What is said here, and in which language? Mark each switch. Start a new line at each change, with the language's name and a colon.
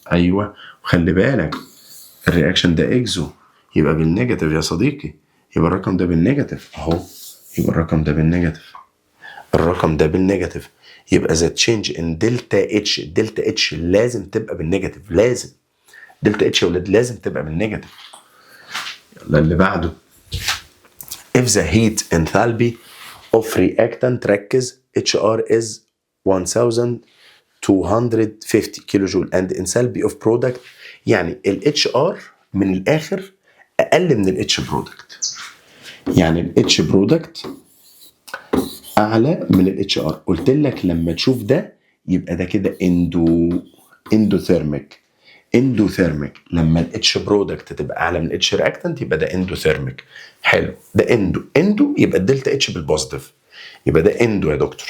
Arabic: ايوه وخلي بالك الرياكشن ده اكزو يبقى بالنيجاتيف يا صديقي. يبقى الرقم ده بالنيجاتيف اهو. يبقى الرقم ده بالنيجاتيف. الرقم ده بالنيجاتيف. يبقى ذا تشينج ان دلتا اتش. دلتا اتش لازم تبقى بالنيجاتيف. لازم دلتا اتش يا ولاد لازم تبقى بالنيجاتيف. يلا اللي بعده
English: if the heat enthalpy of reactant
Arabic: ركز HR is 1250 كيلو جول
English: and enthalpy of product
Arabic: يعني ال HR من الآخر أقل من ال H product. يعني ال H product أعلى من ال HR. قلت لك لما تشوف ده يبقى ده كده اندوثيرميك. اندوثيرميك لما ال H product تبقى أعلى من ال H reactant يبقى ده اندوثيرميك. حلو ده اندو يبقى الدلتا اتش بالبوزيتيف يبقى ده اندو يا دكتور.